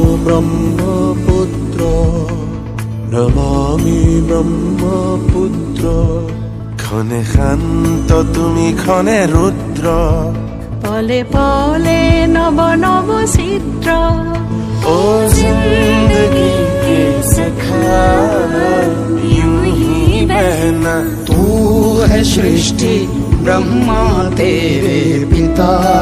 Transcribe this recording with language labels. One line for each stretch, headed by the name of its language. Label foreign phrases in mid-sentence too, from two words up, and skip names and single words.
Bangla: ব্রহ্মপুত্র নমামি ব্রহ্মপুত্র ক্ষণে শান্ত তুমি ক্ষণে রুদ্র পলে পলে নব নব চিত্র
Hindi: ओ जिंदगी के सखा यूं ही बहना तू है सृष्टि ब्रह्मा तेरे पिता